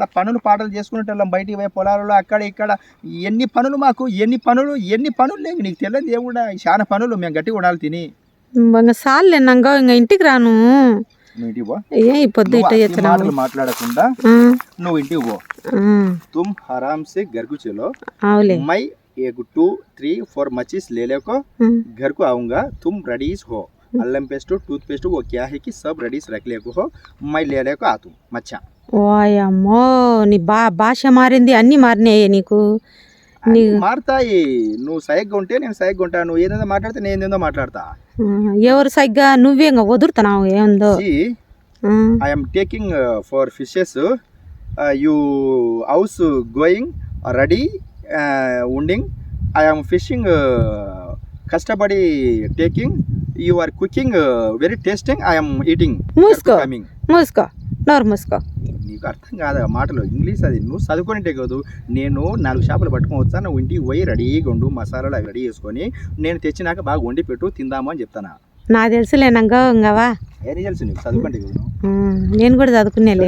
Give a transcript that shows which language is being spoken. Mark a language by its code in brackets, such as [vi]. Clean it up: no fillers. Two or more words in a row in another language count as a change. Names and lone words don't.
[te] పనులు పాటలు చేసుకునేటోళ్ళం బయటికి పోయి పొలాలలో అక్కడ ఇక్కడ. ఎన్ని పనులు మాకు, ఎన్ని పనులు లేవు. నీకు తెలియదు ఏముండా, చాలా పనులు. మేము గట్టిగా ఉండాలి తిని. సార్లే నంగా ఇంకా ఇంటికి రాను. ఇంటికి పో. ఈ పొద్దు మాటలు మాట్లాడకుండా నువ్వు ఇంటికి పో. [hi] तुम आराम से घर को चलो. मैं 1 2 3 4 मच्छीस ले लेको घर को आऊंगा. तुम रेडी हो. अल्लम पेस्ट [en] tooth paste [hi] वो क्या है कि सब रेडी रख लेको हो. मैं ले लेको आतू मच्छा. [te] ఓయమ్మో నీ భాష మారింది, అన్ని మారినాయి నీకు. మారుతాయి. నువ్వు సైగ్గా ఉంటే నేను సైగ్గా ఉంటా, నువ్వు ఏదేదో మాట్లాడితే నేను ఏందో మాట్లాడతా. ఎవరు సైగ్గా? నువ్వే ఇంకా వదురుతున్నావు ఏందో. [en] ఐ am taking for fishes. You house going ready ఉండింగ్. I am fishing కష్టపడి taking. You are cooking very tasting. I am eating. [te] మూసుకో నోరు మూసుకో. నీకు అర్థం కాదు ఆ మాటలు ఇంగ్లీష్ అది నువ్వు చదువుకునేటే కాదు నేను 4 చేపలు పట్టుకొని వచ్చా నువ్వు ఇంటికి పోయి రెడీగా ఉండు మసాలాలు అవి రెడీ చేసుకొని నేను తెచ్చినాక బాగా వండి పెట్టు తిందాము అని చెప్తాను నాకు తెలుసులేనంగా ఇంకవా ఏం తెలుసు నీకు చదువుకుంటే కాదు నేను కూడా చదువుకునేలే